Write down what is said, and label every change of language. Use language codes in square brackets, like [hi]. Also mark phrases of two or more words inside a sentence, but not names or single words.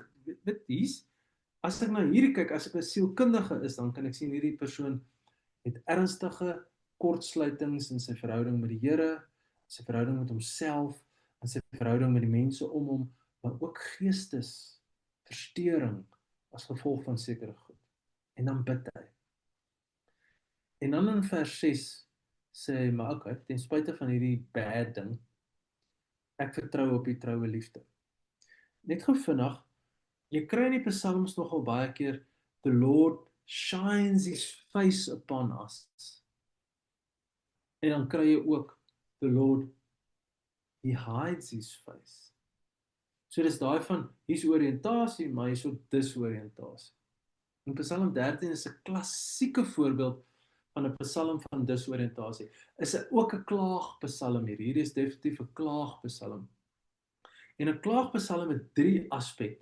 [af] Weet hier's, as ek na hierdie kyk, as ek 'n sielkundige is, dan kan ek sien hierdie persoon het ernstige kortsluitings in sy verhouding met die Here, sy verhouding met homself, en sy verhouding met die mense om hom, maar ook geestesversteuring as gevolg van sekere goed. En dan bid hy. En dan in vers 6 sê hy, maar okay, ten spyte van hierdie bad ding, ek vertrou op die troue liefde. Net gou vinnig, jy kry in die psalms nogal baie keer, [en] the Lord shines his face upon us. [af] En dan kry jy ook, [en] the Lord, he hides his face. [af] So dis daai van, hier's oriëntasie, maar hier's ook disoriëntasie. En Psalm 13 is 'n klassieke voorbeeld van 'n psalm van disoriëntasie. Is ook 'n klaagpsalm hier. Hierdie is definitief 'n klaagpsalm. En 'n klaagpsalm het 3 aspekte.